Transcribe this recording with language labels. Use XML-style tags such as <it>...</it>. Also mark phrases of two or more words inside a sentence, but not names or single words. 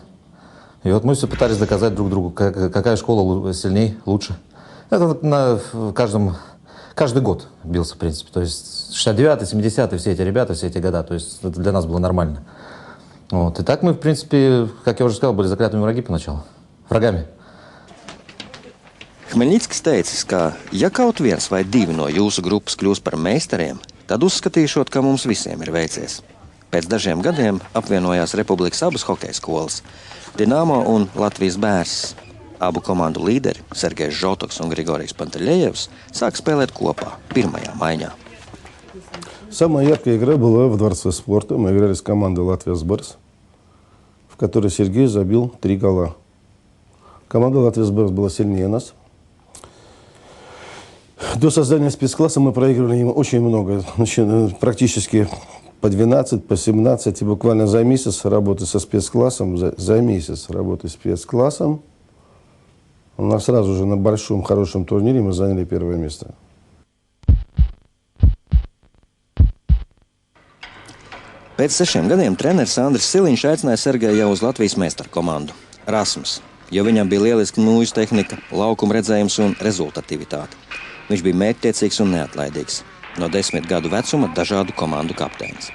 <ru>И вот мы все пытались доказать друг другу, какая школа сильней, лучше. Это каждый год бился, в принципе. То есть 69-й, 70-й, все эти ребята, все эти года. То есть это для нас было нормально. Вот. И так мы, в принципе, как я уже сказал, были заклятыми врагами.</ru> <lv>Hmeļņickis teicis, ka ja kaut viens vai 2 no jūsu grupas kļūs par meistariem, tad uzskatīšot, ka mums visiem ir veicies. Pēc dažiem gadiem apvienojās Republikas abas hokeja skolas – Dinamo un Latvijas Bērs. Abu komandu līderi Sergejs Žoltoks un Grigorijs Pantelejevs sāk spēlēt kopā pirmajā maiņā.</lv> <ru>Самая яркая игра была в Дворце спорта. Мы играли с командой «Латвия Сберс», в которой Сергей забил 3 гола. Команда «Латвия Сберс» была сильнее нас. До создания спецкласса мы проигрывали им очень много. Практически по 12, по 17. И буквально за месяц работы со спецклассом, за месяц работы с спецклассом, у нас сразу же на большом, хорошем турнире мы заняли первое место.</ru> <lv>Pēc 6 gadiem treneris Andris Siliņš aicināja Sergeju jau uz Latvijas meistaru komandu – Rasmus, jo viņam bija lieliska mūža tehnika, laukuma redzējums un rezultativitāte. Viņš bija mērķtiecīgs un neatlaidīgs. No 10 gadu vecuma dažādu komandu kapteinis.</lv>